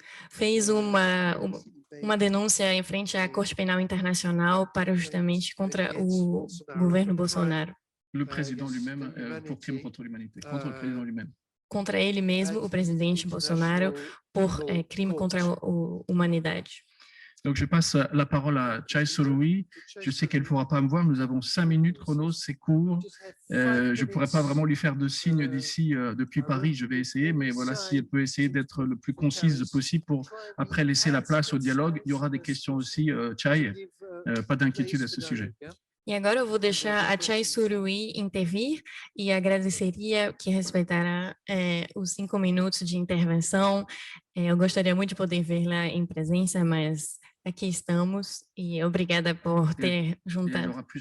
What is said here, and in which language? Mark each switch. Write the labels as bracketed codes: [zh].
[pt] Fez uma denúncia em frente à Corte Penal Internacional para justamente contra o governo Bolsonaro. [fr] Le président lui-même pour crime contre l'humanité, contre le président lui-même. [pt] Contra ele mesmo, o presidente Bolsonaro, por crime contra a humanidade. [fr] Donc, je passe la parole à Chai Soloui. Je sais qu'elle ne pourra pas me voir. Nous avons 5 minutes chrono, c'est court. Je ne pourrais pas vraiment lui faire de signe d'ici, depuis Paris. Je vais essayer, mais voilà, si elle peut essayer d'être le plus concise possible pour après laisser la place au dialogue. Il y aura des questions aussi, Chai. Pas d'inquiétude à ce sujet. [pt] E agora eu vou deixar a Chai Soloui intervir e agradeceria que respeitara os 5 minutos de intervenção. Eu gostaria muito de poder vê-la em presença, mas aqui estamos e obrigada por ter juntado.